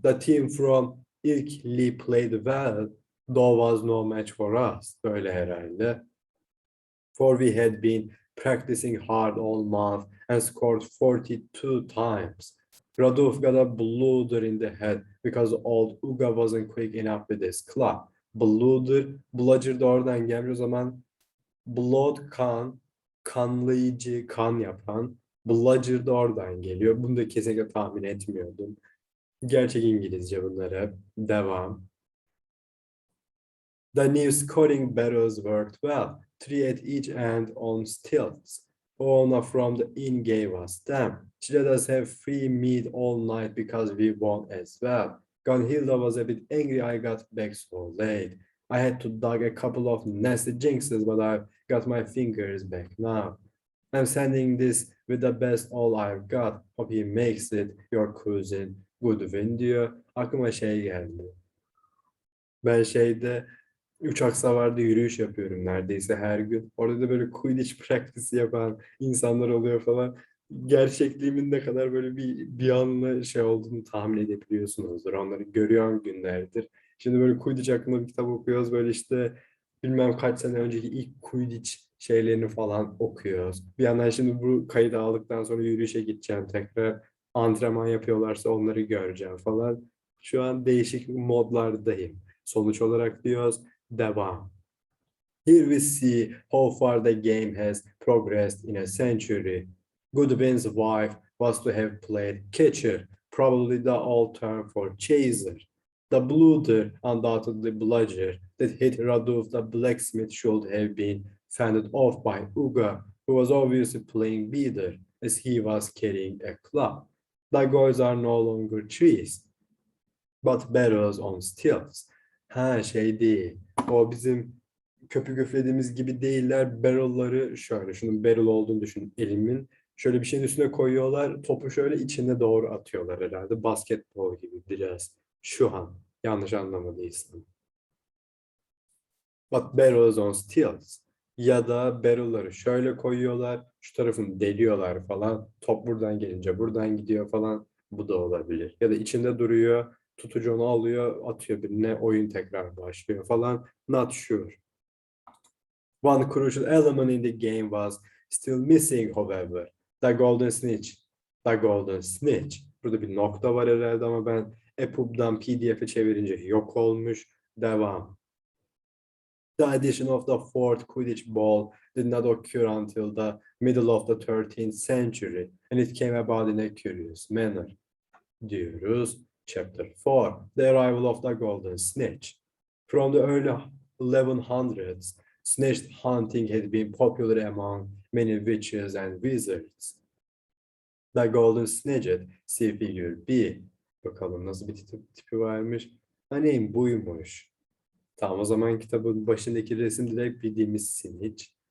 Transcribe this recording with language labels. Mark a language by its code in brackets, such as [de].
[en] The team from Italy played well, though was no match for us. [tr] Böyle herhalde. [en] For we had been practicing hard all month and scored 42 times. Radulf got a blunder in the head because old Uga wasn't quick enough with his club. [tr] Bludger da oradan gelmiş. O zaman blood kan, kanlayıcı, kan yapan. Bludger da oradan geliyor. Bunu da kesinlikle tahmin etmiyordum. Gerçek İngilizce bunları. Devam. [en] The new scoring barrels worked well. 3 at each end on stilts. Ona from the inn gave us them. She let us have free meat all night because we won as well. Gunhilda was a bit angry I got back so late. I had to dug a couple of nasty jinxes, but I've got my fingers back now. I'm sending this with the best all I've got. Hope he makes it, your cousin Goodwin [tr] diyor. Aklıma şey geldi. Ben uçak savarda yürüyüş yapıyorum neredeyse her gün. Orada da böyle Quidditch praktisi yapan insanlar oluyor falan. Gerçekliğimin ne kadar böyle bir anla şey olduğunu tahmin edebiliyorsunuzdur. Onları görüyorum günlerdir. Şimdi böyle Quidditch hakkında bir kitap okuyoruz. Böyle işte bilmem kaç sene önceki ilk Quidditch şeylerini falan okuyoruz. Bir yandan şimdi bu kaydı aldıktan sonra yürüyüşe gideceğim tekrar. Antrenman yapıyorlarsa onları göreceğim falan. Şu an değişik modlardayım. Sonuç olarak diyoruz. Devam. [en] Here we see how far the game has progressed in a century. Goodwin's wife was to have played catcher, probably the old term for chaser. The blunder, undoubtedly bludger, that hit Radulf the blacksmith should have been fended off by Uga, who was obviously playing beater, as he was carrying a club. The goals are no longer trees, but barrels on stilts. [tr] Ha şey değil. O bizim köpük üflediğimiz gibi değiller. Barrel'ları şöyle. Şunun barrel olduğunu düşün elimin. Şöyle bir şeyin üstüne koyuyorlar. Topu şöyle içine doğru atıyorlar herhalde. Basketbol gibi biraz. Şu an. Yanlış anlamadıysam. [en] But barrels on stilts. [tr] Ya da barrel'ları şöyle koyuyorlar. Şu tarafını deliyorlar falan. Top buradan gelince buradan gidiyor falan. Bu da olabilir. Ya da içinde duruyor. Tutucu onu alıyor, atıyor birine, oyun tekrar başlıyor falan. [en] Not sure. One crucial element in the game was still missing, however. The Golden Snitch. The Golden Snitch. [tr] Burada bir nokta var herhalde ama ben EPUB'dan PDF'e çevirince yok olmuş. Devam. [en] The addition of the fourth Quidditch ball did not occur until the middle of the 13th century, and it came about in a curious manner. [tr] Diyoruz. [en] Chapter 4, The Arrival of the Golden Snitch. From the early 1100s, snitch hunting had been popular among many witches and wizards. The Golden Snitch, see figure B. [tr] Bakalım nasıl bir tipi varmış. Hani buymuş. Tamam, o zaman kitabın başındaki resim direkt bildiğimiz Snitch.